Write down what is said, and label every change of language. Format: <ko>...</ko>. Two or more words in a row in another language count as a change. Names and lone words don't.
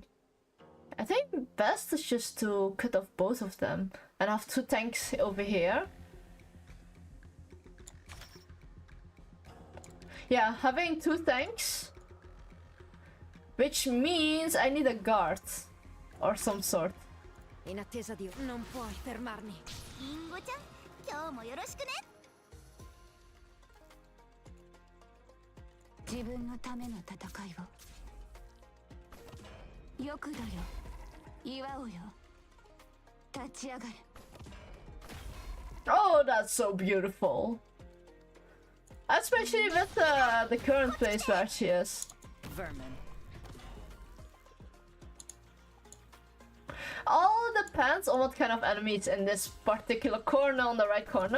<en>I think best is just to cut off both of them and have two tanks over here. Yeah, having two tanks. Which means I need a guard or some sort.</en> <it>In attesa di... Non puoi fermarmi.</it> <ja>Ingo-chan, 今日もよろしくね! 自分のための戦いを。よくだよ。祝おうよ。立ち上がれ。</ja> <en>Oh, that's so beautiful. Especially with the current place where she is. Vermin. All depends on what kind of enemy is in this particular corner on the right corner.</en>